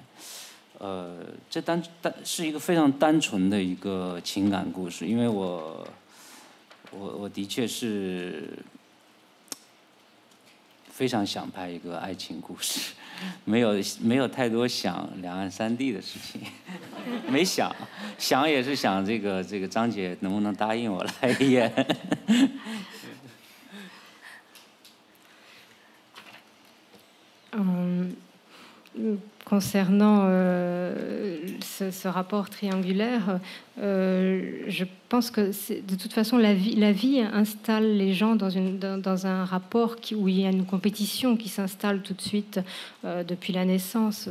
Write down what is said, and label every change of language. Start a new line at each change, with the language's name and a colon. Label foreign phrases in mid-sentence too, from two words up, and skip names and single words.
Chinese: 这是一个非常单纯的一个情感故事，因为我的确是非常想拍一个爱情故事，没有太多想两岸三地的事情，没想也是想这个张姐能不能答应我来演。
French: Concernant ce rapport triangulaire, je pense que de toute façon la vie installe les gens dans un rapport où il y a une compétition qui s'installe tout de suite depuis la naissance.